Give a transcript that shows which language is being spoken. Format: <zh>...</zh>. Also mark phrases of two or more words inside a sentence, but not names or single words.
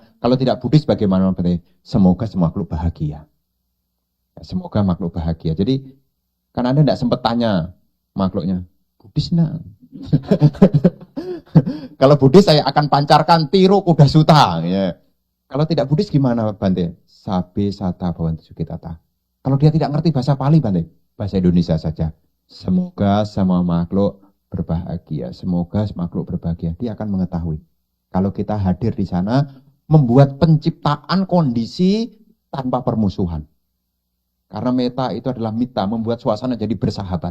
<id>Kalau tidak Buddhis bagaimana? Semoga semua makhluk bahagia. Semoga makhluk bahagia. Jadi kan Anda tidak sempat tanya makhluknya, Buddhis nah. Kalau Buddhis saya akan pancarkan Tirokuda Sutta. Ya. Kalau tidak Buddhis gimana Bante?</id> <pi>Sabe sata bhavantu sukitata.</pi> <id>Kalau dia tidak ngerti bahasa Pali Bante, bahasa Indonesia saja. Semoga semua makhluk berbahagia. Semoga makhluk berbahagia. Dia akan mengetahui. Kalau kita hadir di sana, membuat penciptaan kondisi tanpa permusuhan. Karena meta itu adalah mita, membuat suasana jadi bersahabat.</id>